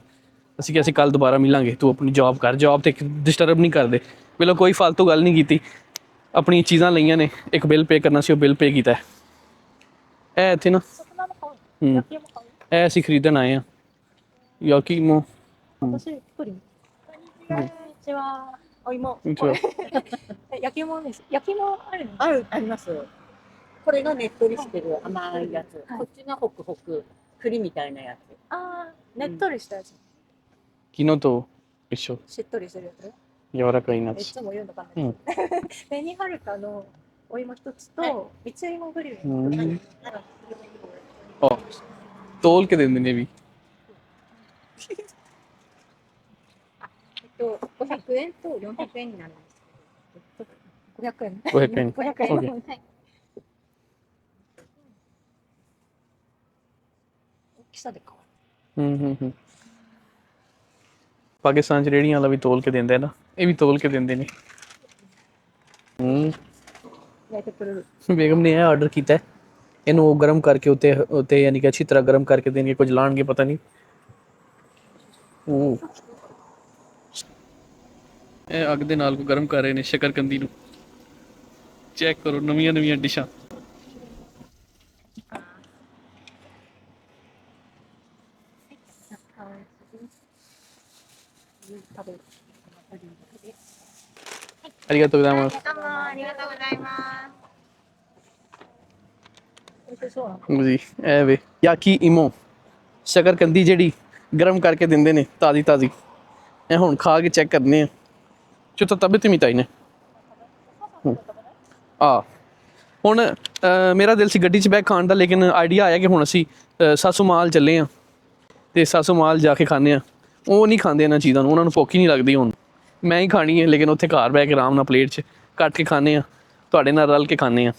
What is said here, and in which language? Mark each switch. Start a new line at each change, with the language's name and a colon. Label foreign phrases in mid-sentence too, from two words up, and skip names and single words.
Punjabi: ਅਸੀਂ ਕਿ ਅਸੀਂ ਕੱਲ੍ਹ ਦੁਬਾਰਾ ਮਿਲਾਂਗੇ, ਤੂੰ ਆਪਣੀ ਜੋਬ ਕਰ, ਜੋਬ 'ਤੇ ਡਿਸਟਰਬ ਨਹੀਂ ਕਰਦੇ। ਪਹਿਲਾਂ ਕੋਈ ਫਾਲਤੂ ਗੱਲ ਨਹੀਂ ਕੀਤੀ, ਆਪਣੀਆਂ ਚੀਜ਼ਾਂ ਲਈਆਂ ਨੇ, ਇੱਕ
English: bill pay
Punjabi: ਕਰਨਾ ਸੀ ਉਹ
English: bill pay
Punjabi: ਕੀਤਾ। ਇਹ ਇੱਥੇ ਨਾ ਇਹ ਅਸੀਂ ਖਰੀਦਣ ਆਏ ਹਾਂ ਯਾਕੀਮੋ।
Japanese: 私、プリン。こんにちは。お芋。焼き芋です。焼き芋あるの？あります。これがねっとりしてる甘いやつ。こっちがホクホク、栗みたいなやつ。ああ、ねっとりしたやつ。昨日と一緒、しっとりしてるやつ。柔らかいなつ。いつも言うのかな。紅はるかのお芋一つと、三つ芋グリル。
Punjabi: あ、ਤੋਲ ਕੇ ਦਿੰਦੇ ਨੇ ਵੀ।
Japanese: 500 円と400円になるんですけど。500円。 500円。 500円。 Okay. はい。大きさで変わる。
Punjabi: ਪਾਕਿਸਤਾਨ 'ਚ ਰੇਹੜੀਆਂ ਵਾਲਾ ਵੀ ਤੋਲ ਕੇ ਦਿੰਦਾ ਹੈ ਨਾ, ਇਹ ਵੀ ਤੋਲ ਕੇ ਦਿੰਦੇ ਨੇ।
Japanese: 焼いてくれる。
Punjabi: ਬੇਗਮ ਨੇ ਇਹ ਆਰਡਰ ਕੀਤਾ ਹੈ, ਇਹਨੂੰ ਉਹ ਗਰਮ ਕਰਕੇ ਉੱਤੇ ਉੱਤੇ ਯਾਨੀ ਕਿ ਅੱਛੀ ਤਰ੍ਹਾਂ ਗਰਮ ਕਰਕੇ ਦੇਣਗੇ, ਕੁਝ ਲਾਣਗੇ ਪਤਾ ਨਹੀਂ। ਉਹ ਇਹ ਅੱਗ ਦੇ ਨਾਲ ਕੋ ਗਰਮ ਕਰ ਰਹੇ ਨੇ ਸ਼ਕਰਕੰਦੀ ਨੂੰ। ਚੈੱਕ ਕਰੋ ਨਵੀਆਂ ਨਵੀਆਂ ਡਿਸ਼ਾਂ।
Japanese: ありがとうございます。どうもありがとうございます。美味しそうなの。
Punjabi: ਜੀ ਇਹ ਵੇ ਯਾਕੀ ਇਮੋ, ਸ਼ਕਰਕੰਦੀ ਜਿਹੜੀ ਗਰਮ ਕਰਕੇ ਦਿੰਦੇ ਨੇ ਤਾਜ਼ੀ ਤਾਜ਼ੀ। ਇਹ ਹੁਣ ਖਾ ਕੇ ਚੈੱਕ ਕਰਨੇ ਆ।
Japanese: ちょっと食べてみたいね。
Punjabi: ਆ ਹੁਣ ਮੇਰਾ ਦਿਲ ਸੀ ਗੱਡੀ 'ਚ ਬੈਗ ਖਾਣ ਦਾ, ਲੇਕਿਨ ਆਈਡੀਆ ਆਇਆ ਕਿ ਹੁਣ ਅਸੀਂ ਸਾਸੂ ਮਾਲ ਚੱਲੇ ਹਾਂ ਅਤੇ ਸਾਸੂ ਮਾਲ ਜਾ ਕੇ ਖਾਂਦੇ ਹਾਂ। ਉਹ ਨਹੀਂ ਖਾਂਦੇ ਇਹਨਾਂ ਚੀਜ਼ਾਂ ਨੂੰ, ਉਹਨਾਂ ਨੂੰ ਭੁੱਖ ਹੀ ਨਹੀਂ ਲੱਗਦੀ। ਹੁਣ ਮੈਂ ਹੀ ਖਾਣੀ ਹੈ, ਲੇਕਿਨ ਉੱਥੇ ਘਰ ਬਹਿ ਕੇ ਆਰਾਮ ਨਾਲ ਪਲੇਟ 'ਚ ਕੱਟ ਕੇ ਖਾਂਦੇ ਹਾਂ, ਤੁਹਾਡੇ ਨਾਲ ਰਲ ਕੇ ਖਾਂਦੇ ਹਾਂ।